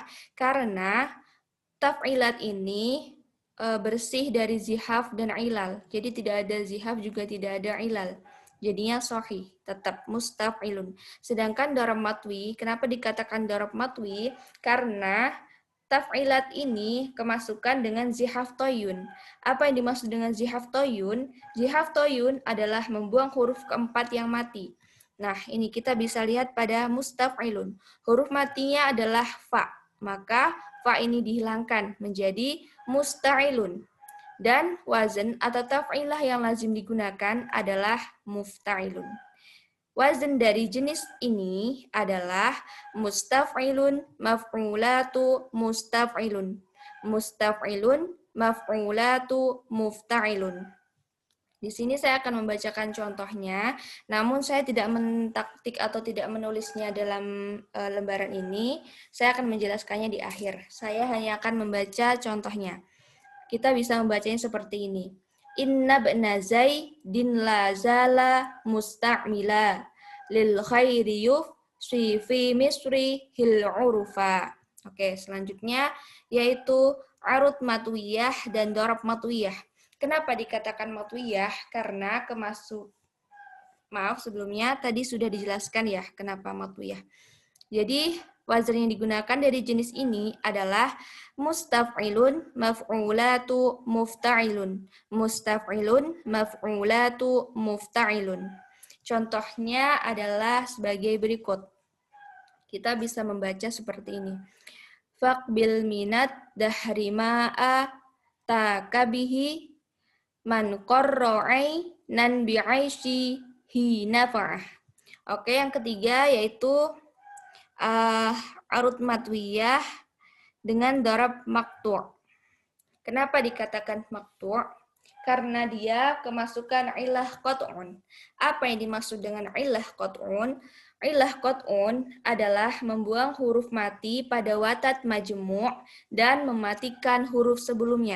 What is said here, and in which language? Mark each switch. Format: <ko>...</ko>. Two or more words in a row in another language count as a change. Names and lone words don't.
<id>Karena taf'ilat ini bersih dari zihaf dan ilal. Jadi tidak ada zihaf juga tidak ada ilal. Jadinya sahih, tetap mustaf'ilun. Sedangkan</id> <ar>ضرب مطوي,</ar> <id>kenapa dikatakan</id> <ar>ضرب مطوي?</ar> <id>Karena taf'ilat ini kemasukan dengan</id> <ar>زحاف طي.</ar> <id>Apa yang dimaksud dengan</id> <ar>زحاف طي? زحاف طي</ar> <id>adalah membuang huruf keempat yang mati. Nah, ini kita bisa lihat pada mustaf'ilun. Huruf matinya adalah fa. Maka fa ini dihilangkan menjadi musta'ilun. Dan wazan atau taf'ilah yang lazim digunakan adalah mufta'ilun. Wazan dari jenis ini adalah</id> <ar>مستفعلن، مفعولات، مستفعلن. مستفعلن، مفعولات، مفتعلن.</ar> <id>Di sini saya akan membacakan contohnya, namun saya tidak mentaktik atau tidak menulisnya dalam lembaran ini. Saya akan menjelaskannya di akhir. Saya hanya akan membaca contohnya. Kita bisa membacanya seperti ini.</id> <ar>إن ابن زيد لا زال مستعملا للخير يفشي في مصره العرفا.</ar> <id>Oke, selanjutnya yaitu</id> <ar>عروض مطوية</ar> <id>dan</id> <ar>ضرب مطوية.</ar> <id>Kenapa dikatakan matwiyah? Karena sebelumnya tadi sudah dijelaskan ya kenapa matwiyah. Jadi wazan yang digunakan dari jenis ini adalah</id> <ar>مستفعلن، مفعولات، مفتعلن. مستفعلن، مفعولات، مفتعلن.</ar> <id>Contohnya adalah sebagai berikut. Kita bisa membaca seperti ini.</id> <ar>فاقبل من الدهر ما أتاك به من قر عينا بعيشه نفعه.</ar> <id>Oke, yang ketiga yaitu</id> <ar>عروض مطوية</ar> <id>dengan</id> <ar>ضرب مقطوع'.</ar> <id>Kenapa dikatakan maktu'? Karena dia kemasukan</id> <ar>علة قطع.</ar> <id>Apa yang dimaksud dengan</id> <ar>علة قطع? علة قطع</ar> <id>adalah membuang huruf mati pada</id> <ar>وتد مجموع'</ar> <id>dan mematikan huruf sebelumnya.</id>